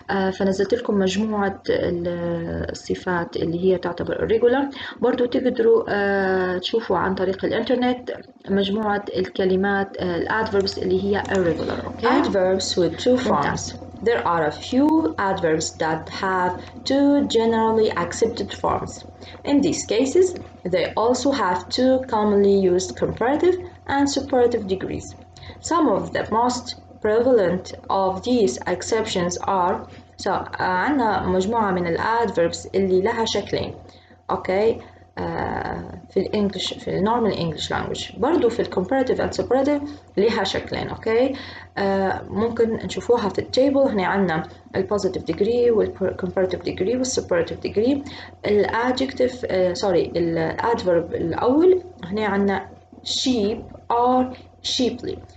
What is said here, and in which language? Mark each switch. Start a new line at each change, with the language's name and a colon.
Arabic: فنزلت لكم مجموعة الصفات اللي هي تعتبر irregular. برضو تقدروا تشوفوا عن طريق الإنترنت مجموعة الكلمات adverbs اللي هي irregular.
English: Okay. Adverbs with two forms. There are a few adverbs that have two generally accepted forms. In these cases, they also have two commonly used comparative and superlative degrees. Some of the most prevalent of these exceptions are
Arabic: عندنا مجموعة من adverbs اللي لها شكلين.
English: Okay.
Arabic: في الإنجليش في النورمال إنجليش لانجويج برضو في الكومباراتيف
English: and superlative
Arabic: لها شكلين. أوكي. ممكن نشوفوها في التيبل. هنا عندنا البوزيتيف ديجري والكومباراتيف ديجري والسوبراتيف ديجري. الادجكتيف الادفرب الأول هنا عندنا sheep or sheeply.